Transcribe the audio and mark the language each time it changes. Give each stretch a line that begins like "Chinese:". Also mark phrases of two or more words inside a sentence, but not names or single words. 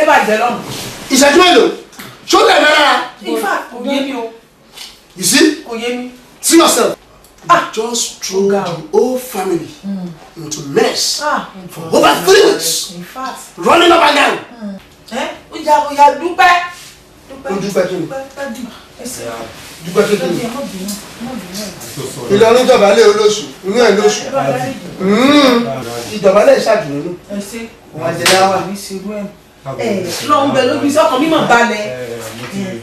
Yoruba: bàjẹ́ lọ́rùn. ìṣẹ́jú mélòó ṣó lè rárá.
English: in fact
Yoruba: kò yé mi o.
English: you see
Yoruba: kò yé mi.
English: see yourself. Just throw the whole family into mess for over 3 weeks. In fact, running up and down.
Yoruba: Oya dúpẹ́. Dúpẹ́ kí ni? Dúpẹ́ kí ni? Ìlọrin ìjọba lé olóṣù, inú ẹ̀ lóṣù. Ìjọba lè ṣàdùnnú. Wọ́n á jẹ láwà. Lọ́n bẹ lóbi sọ́kàn mímọ̀ balẹ̀.